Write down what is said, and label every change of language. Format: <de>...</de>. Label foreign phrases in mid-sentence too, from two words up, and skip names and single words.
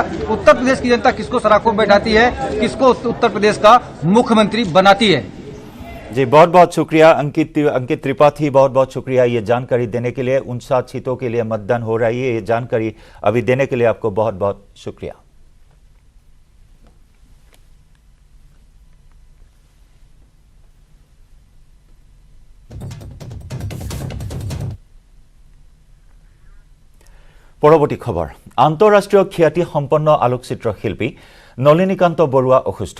<hi>उत्तर प्रदेश की जनता किसको सराखों में बैठाती है, किसको उत्तर प्रदेश का मुख्यमंत्री बनाती है। जी, बहुत बहुत शुक्रिया अंकित त्रिपाठी, बहुत बहुत शुक्रिया ये जानकारी देने के लिए। 59 सीटों के लिए मतदान हो रही है, ये जानकारी अभी देने के लिए आपको बहुत बहुत शुक्रिया।</hi> <as>পৰৱৰ্তী খবৰ, আন্তঃৰাষ্ট্ৰীয় খ্যাতি সম্পন্ন আলোকচিত্ৰ শিল্পী নলিনীকান্ত বৰুৱা অসুস্থ।</as>